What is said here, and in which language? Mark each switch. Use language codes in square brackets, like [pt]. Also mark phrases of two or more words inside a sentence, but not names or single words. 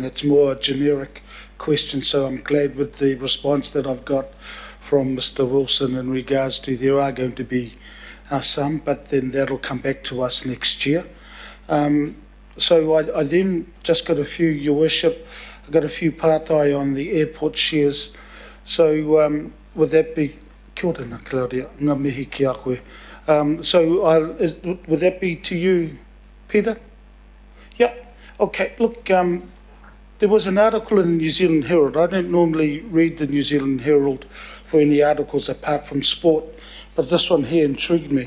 [en] It's more a generic question, so I'm glad with the response that I've got from Mr. Wilson in regards to there are going to be some, but then that'll come back to us next year. So I then just got a few, Your Worship, I got a few partai on the airport shares. So would that be, [mi] kia ora, Claudia, ngā mihi ki a koe. [en] Would that be to you, Peter? Yep. Okay, look, there was an article in the New Zealand Herald. I don't normally read the New Zealand Herald for any articles apart from sport, but this one here intrigued me.